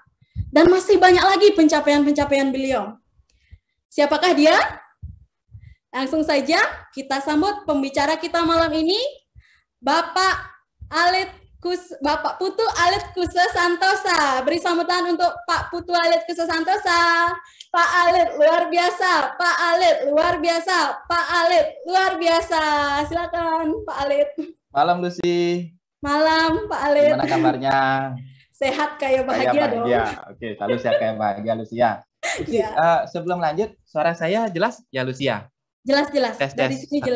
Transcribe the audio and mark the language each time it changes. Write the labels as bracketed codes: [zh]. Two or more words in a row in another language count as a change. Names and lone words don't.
[id] Dan masih banyak lagi pencapaian-pencapaian beliau. Siapakah dia? Langsung saja kita sambut pembicara kita malam ini, Bapak Putu Alit Kusa Santosa. Beri sambutan untuk Pak Putu Alit Kusa Santosa. Pak Alit luar biasa, Pak Alit luar biasa, Pak Alit luar biasa. Silakan Pak Alit. Malam Lucy. Malam Pak Alit. Gimana kabarnya? Sehat kayak bahagia, dong. Oke, selalu sehat kayak bahagia Lucia. Ya. Sebelum lanjut, suara saya jelas ya Lucia? Jelas. Dari sini jelas.